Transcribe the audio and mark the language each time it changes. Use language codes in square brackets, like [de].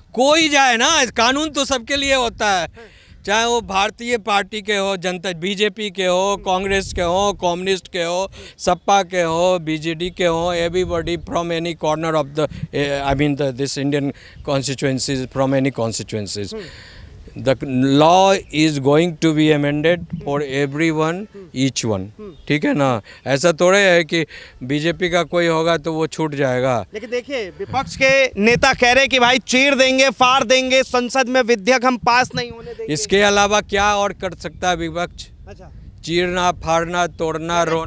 [hi] कोई जाए ना, कानून तो सबके लिए होता है, चाहे वो भारतीय पार्टी के हो, जनता बीजेपी के हो, कांग्रेस के हो, कम्युनिस्ट के हो, सपा के हो, बीजेडी के हो, [en] Everybody from any corner of the, I mean this Indian constituencies, from any constituencies. The law is going to be amended for everyone, each one. [hi] ठीक है ना। ऐसा थोड़े है कि बीजेपी का कोई होगा तो वो छूट जाएगा। लेकिन देखिए, विपक्ष के नेता कह रहे हैं कि भाई चीर देंगे, फाड़ देंगे, संसद में विधेयक हम पास नहीं होने देंगे। इसके अलावा क्या और कर सकता है विपक्ष? अच्छा। चीरना, फाड़ना, तोड़ना, रोना,